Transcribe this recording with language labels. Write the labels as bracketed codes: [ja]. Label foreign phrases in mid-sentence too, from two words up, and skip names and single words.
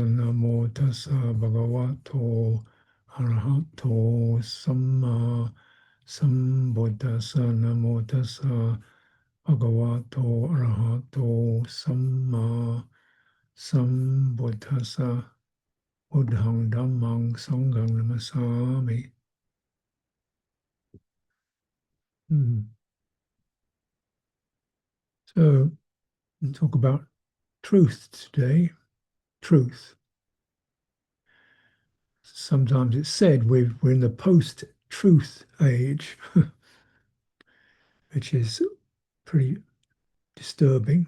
[pi] Namo tassa bhagavato arahato samma sambuddhassa. Namo tassa bhagavato arahato samma sambuddhassa. Buddhang dhammang sanghang namasami. [en] So, we'll talk about truth today. Truth. Sometimes it's said we're in the post-truth age, which is pretty disturbing.